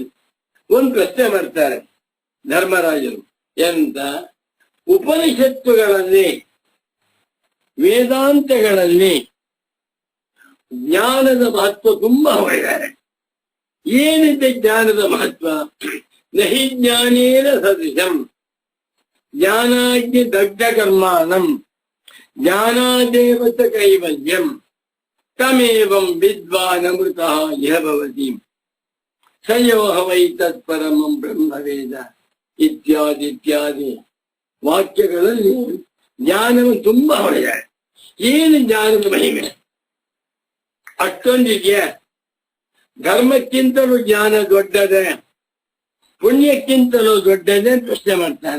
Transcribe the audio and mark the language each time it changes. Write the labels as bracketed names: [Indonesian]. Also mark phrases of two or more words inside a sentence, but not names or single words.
[Kannada] ಒಂದು ಪ್ರಶ್ನೆ ಮಾಡ್ತಾರೆ ಧರ್ಮರಾಜರು. ಎಂತ? ಉಪನಿಷತ್ತುಗಳಲ್ಲಿ, ವೇದಾಂತಗಳಲ್ಲಿ ಜ್ಞಾನದ ಮಹತ್ವ ತುಂಬಾ ಹೊರಗಾರೆ. ಏನಿದೆ ಜ್ಞಾನದ ಮಹತ್ವ? [Sanskrit] ನಹಿ ಜ್ಞಾನೇನ ಸದೃಶಂ ಜ್ಞಾನಾಗ್ನಿ ದಗ್ಧ ಕರ್ಮಾಣಂ ಜ್ಞಾನಾದೇವತ ಕೈವಲ್ಯಂ ತಮೇವಂ ವಿದ್ವಾನ್ ಅಮೃತಃ ಇಹ ಭವತಿ ಸಯೋಹ ವೈ ತತ್ಪರಮಂ ಬ್ರಹ್ಮವೇದ [Kannada] ಇತ್ಯಾದಿ ಇತ್ಯಾದಿ ವಾಕ್ಯಗಳಲ್ಲಿ ಜ್ಞಾನವು ತುಂಬಾ ಹೊಳೆಯಾರೆ. ಏನು ಜ್ಞಾನದ ಮಹಿಮೆ? ಅಷ್ಟೊಂದಿದೆಯಾ? ಧರ್ಮಕ್ಕಿಂತಲೂ ಜ್ಞಾನ ದೊಡ್ಡದೆ, ಪುಣ್ಯಕ್ಕಿಂತಲೂ ದೊಡ್ಡದೆ ಪ್ರಶ್ನೆ ಮಾಡ್ತಾನೆ.